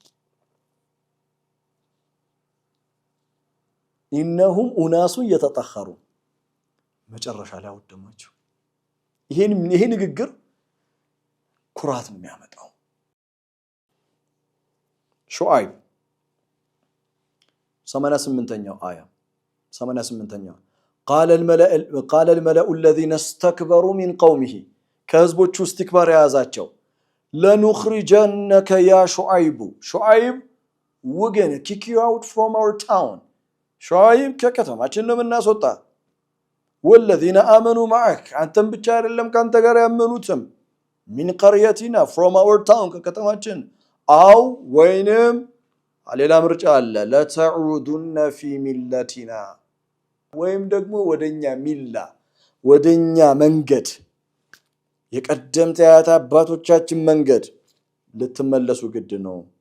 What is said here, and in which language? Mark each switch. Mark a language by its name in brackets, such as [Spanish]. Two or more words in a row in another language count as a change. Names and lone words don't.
[Arabic] إنهم أناس يتطهرون [Amharic] መጨረሻ ላይ አወደማቸው። ይሄ ንግግር ኩራት ነው የሚያመጣው። ሹዓይብ 88ኛው አያ 88ኛው [Arabic] قال الملأ الذين استكبروا من قومه [Amharic] ከህዝቦቹ እስቲክባር የያዛቸው [Arabic] لنخرجنك يا شعيب [English] we're gonna kick you out from our town [Amharic] ሹዓይብ ከከተማችን ነው የምናስወጣ [Arabic] والذين آمنوا معك [Amharic] አንተም ብቻ አይደለም ካንተ ጋር ያመኑትም [Arabic] من قريتنا [English] from our town [Amharic] ከከተማችን አው ወይንም ሌላ ምርጫ አለ [Arabic] لتعودن في ملتنا [Amharic] ወይም ደግሞ ወደኛ ሚላ ወደኛ መንገድ የቀደምት አያት አባቶቻችን መንገድ ልትመለሱ ግድ ነው።